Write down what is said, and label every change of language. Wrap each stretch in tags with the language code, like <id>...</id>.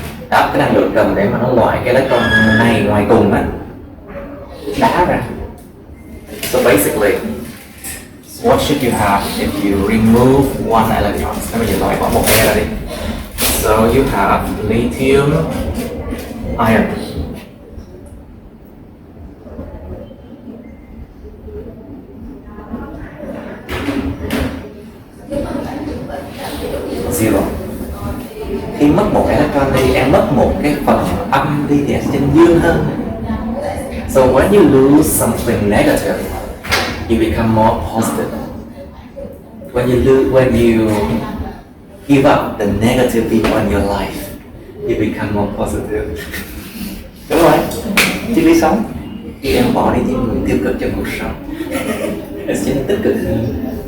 <vi>Đó, cái năng lượng cần để mà nó loại cái electron này ngoài cùng á, đá ra.</vi> <en>So basically, what should you have if you remove one electron?</en> <vi>Bây giờ loại bỏ một e ra đi.</vi> <en>So you have lithium ion.</en> <vi>Zero. Khi mất một electron đi, em mất một cái phần âm đi thì em sẽ dương hơn.</vi> <en>So when you lose something negative, you become more positive. When you give up the negative people in your life. You become more positive.</en> <vi>Đúng rồi, triết lý sống. Khi em bỏ đi những người tiêu cực trong cuộc sống, em sẽ tích cực hơn.</vi>